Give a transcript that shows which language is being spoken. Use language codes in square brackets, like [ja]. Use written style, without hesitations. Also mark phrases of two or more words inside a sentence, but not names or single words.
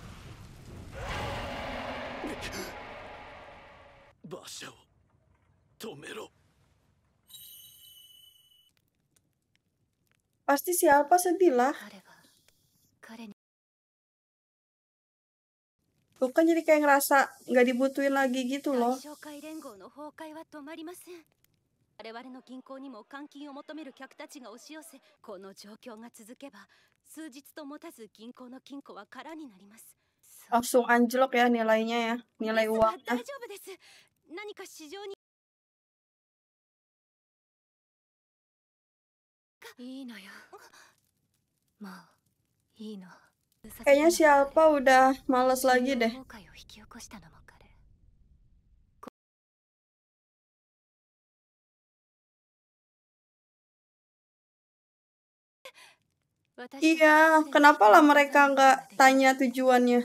[id] Pasti si Alpha sedih lah. Tuh kan jadi kayak ngerasa nggak dibutuhin lagi gitu loh. [ja] 我々の銀行にも換金を求める客たちが押し寄せ、この状況が続けば数日と持たず銀行の金庫は空になります。 [id] Langsung anjlok ya nilainya ya, nilai uangnya. [ja] 大丈夫です。何か市場にいいのよ。まあいいの。 [id] Kayaknya si Alpha udah males lagi deh. Iya, kenapa lah mereka nggak tanya tujuannya?